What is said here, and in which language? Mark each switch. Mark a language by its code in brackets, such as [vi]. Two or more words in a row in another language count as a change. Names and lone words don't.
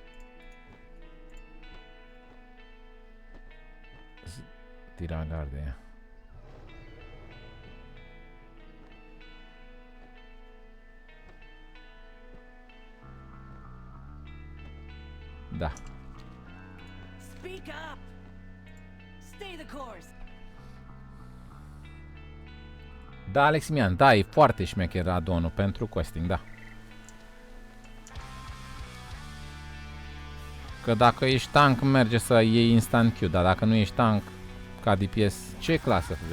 [ro] Tiragarde. Da. [en] Speak up. Stay the course. [ro] Da, Aleximian, da, e foarte șmecher addon-ul pentru questing, da. Că dacă ești tank, merge să iei instant Q, dar dacă nu ești tank, ca DPS, ce clasă joci?